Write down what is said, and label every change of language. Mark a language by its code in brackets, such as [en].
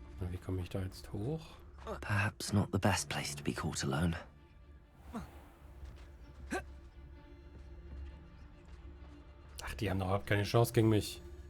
[de] Wie komme ich da jetzt hoch? [en] Perhaps not the best place to be caught alone. [de] Ach, die haben doch überhaupt keine Chance gegen mich.